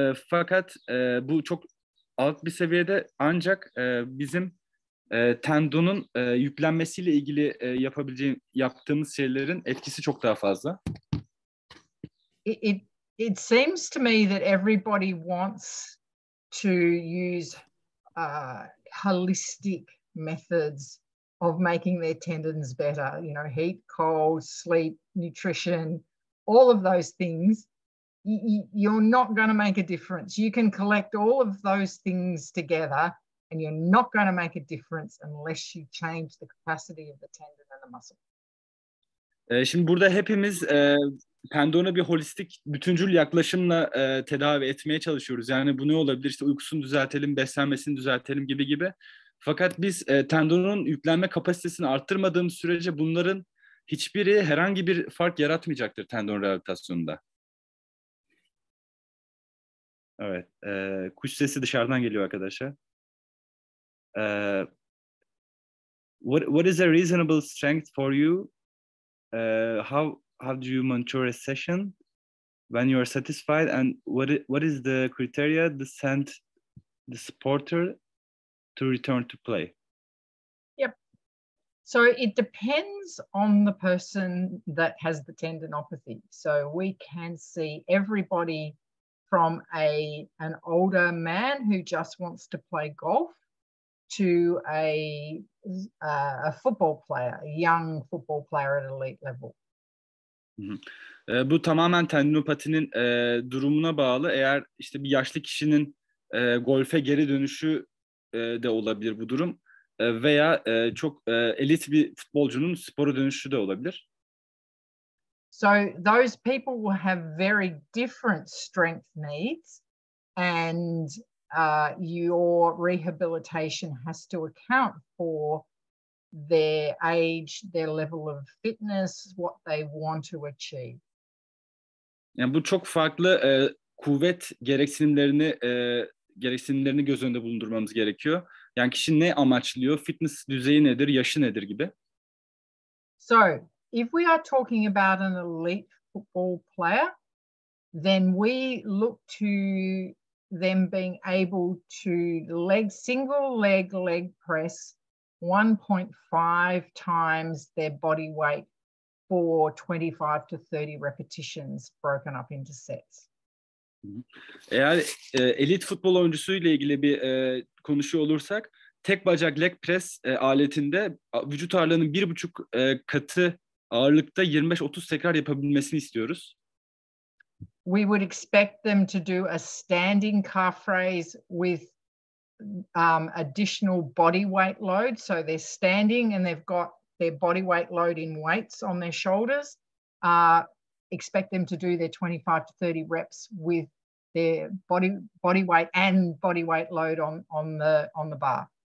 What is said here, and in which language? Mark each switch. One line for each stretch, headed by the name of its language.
Turkish: Fakat bu çok alt bir seviyede, ancak bizim tendonun yüklenmesiyle ilgili yaptığımız şeylerin etkisi çok daha fazla.
English: It seems to me that everybody wants to use holistic methods of making their tendons better. You know, heat, cold, sleep, nutrition, all of those things. You're not going to make a difference. You can collect all of those things together and you're not going to make a difference unless you change the capacity of the tendon and the muscle.
Turkish: Şimdi burada hepimiz tendona bir holistik, bütüncül yaklaşımla tedavi etmeye çalışıyoruz. Yani bu ne olabilir? İşte uykusunu düzeltelim, beslenmesini düzeltelim gibi. Fakat biz tendonun yüklenme kapasitesini arttırmadığımız sürece bunların hiçbiri herhangi bir fark yaratmayacaktır tendon rehabilitasyonunda. Evet, kuş sesi dışarıdan geliyor arkadaşlar.
English: What is a reasonable strength for you? How do you monitor a session when you are satisfied, and what is the criteria to send the supporter to return to play? Yep. So it depends on the person that has the tendinopathy. So we can see everybody from an older man who just wants to play golf to a football player, a young football player at elite level.
Turkish: Bu tamamen tendinopatinin durumuna bağlı. Eğer işte bir yaşlı kişinin golfe geri dönüşü de olabilir bu durum. Veya çok elit bir futbolcunun spora dönüşü de olabilir.
English: So those people will have very different strength needs, and your rehabilitation has to account for their age, their level of fitness, what they want to achieve.
Turkish: Yani bu çok farklı kuvvet gereksinimlerini göz önünde bulundurmamız gerekiyor. Yani kişi ne amaçlıyor, fitness düzeyi nedir, yaşı nedir gibi.
English: So if we are talking about an elite football player, then we look to them being able to single leg press 1.5 times their body weight for 25 to 30 repetitions broken up into sets.
Turkish: Eğer elit futbol oyuncusu ile ilgili bir konuşuyor olursak, tek bacak leg press aletinde vücut ağırlığının 1,5 katı ağırlıkta 25-30 tekrar yapabilmesini istiyoruz.
English: We would expect them to do a standing calf raise with additional body weight load. So they're standing and they've got their body weight load in weights on their shoulders. Expect them to do their 25 to 30 reps with their body weight and body weight load on the bar.